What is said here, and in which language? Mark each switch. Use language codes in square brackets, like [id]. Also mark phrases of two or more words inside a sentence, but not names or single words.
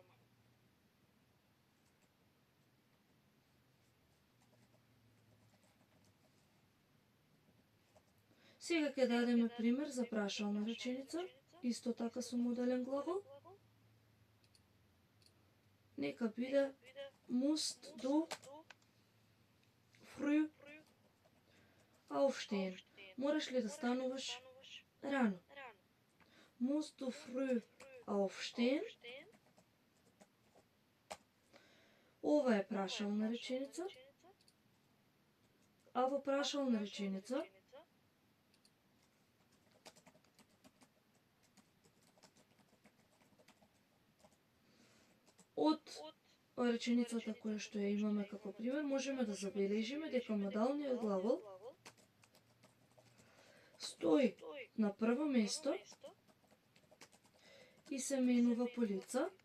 [mk] Сега ќе дадеме пример за прашална реченица, исто така со моделен глагол. Нека биде [de] musst du früh aufstehen. [mk] Мораш ли да стануваш рано? [de] Musst du früh aufstehen? [mk] Ова е прашална реченица. А во прашална реченица од реченицата која што ја имаме како пример, можеме да забележиме дека модалниот глагол стои на прво место и се менува по лица.